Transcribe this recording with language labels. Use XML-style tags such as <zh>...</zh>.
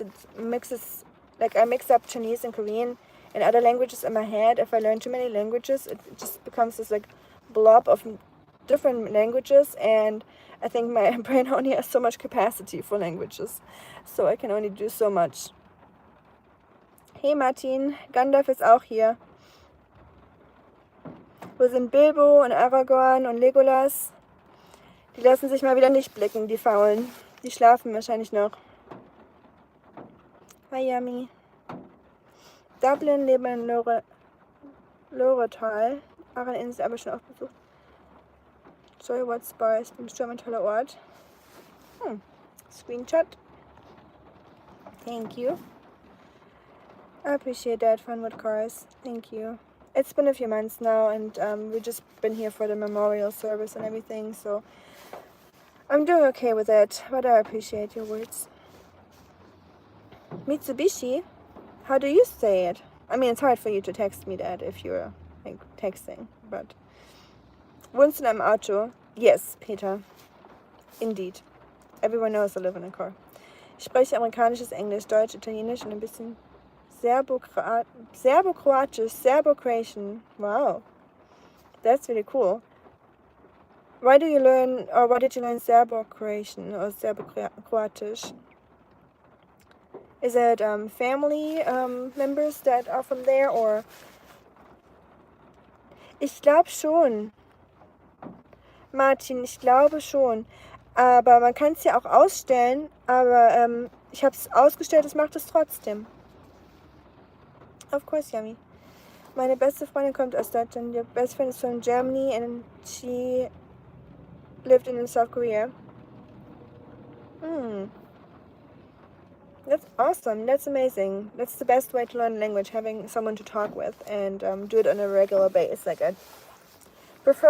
<en>It mixes, like I mix up Chinese and Korean and other languages in my head. If I learn too many languages, it just becomes this like blob of different languages, and I think my brain only has so much capacity for languages, so I can only do so much.</en> <de>Hey Martin, Gandalf ist auch hier. Wo sind Bilbo und Aragorn und Legolas? Die lassen sich mal wieder nicht blicken, die Faulen. Die schlafen wahrscheinlich noch. Hi, Yummy. Dublin, leben in Loretal. Aran-Insel aber schon oft besucht.</de> <en>Sorry, what's bar?</en> <de>Ist bestimmt ein toller Ort.</de> <en>Screenshot. Thank you. I appreciate that. Fun with cars. Thank you. It's been a few months now, and we've just been here for the memorial service and everything, so I'm doing okay with it, but I appreciate your words. Mitsubishi? How do you say it? I mean, it's hard for you to text me that if you're like texting, but</en> <de>wohnst du in einem Auto?</de> <en>Yes, Peter. Indeed. Everyone knows I live in a car.</en> <de>Ich spreche amerikanisches Englisch, Deutsch, Italienisch und ein bisschen Serbo-Kroatisch, Serbo-Croatian.</de> <en>Wow. That's really cool. Why did you learn Serbo-Croatian or Serbo-Croatisch? Is it family members that are from there, or?</en> <de>Ich glaube schon. Martin, ich glaube schon. Aber man kann es ja auch ausstellen, aber ich habe es ausgestellt, es macht es trotzdem.</de> <en>Of course, Yummy.</en> <de>Meine beste Freundin kommt aus Deutschland.</de> <en>Your best friend is from Germany and she lived in South Korea. That's awesome. That's amazing. That's the best way to learn a language, having someone to talk with and do it on a regular basis. Like I prefer</en>